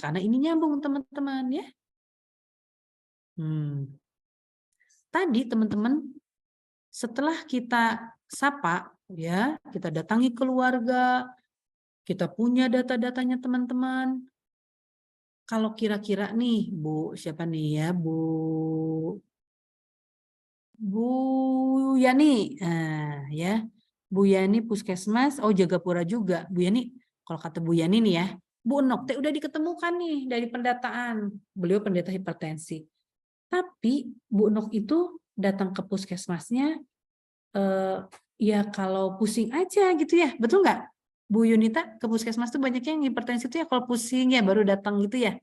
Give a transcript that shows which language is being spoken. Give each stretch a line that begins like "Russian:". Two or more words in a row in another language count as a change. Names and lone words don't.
Indonesian: Karena ini nyambung, teman-teman ya. Tadi teman-teman, setelah kita sapa ya, kita datangi keluarga, kita punya data-datanya teman-teman. Kalau kira-kira nih, Bu, siapa nih ya, Bu Yani, ya, Bu Yani Puskesmas, Jagapura juga, Bu Yani. Kalau kata Bu Yani nih ya, Bu Enok, udah diketemukan nih dari pendataan, beliau penderita hipertensi. Tapi Bu Enok itu datang ke puskesmasnya, ya kalau pusing aja gitu ya, betul nggak? Bu Yunita, ke puskesmas tuh banyak yang hipertensi itu ya kalau pusing ya baru datang gitu ya.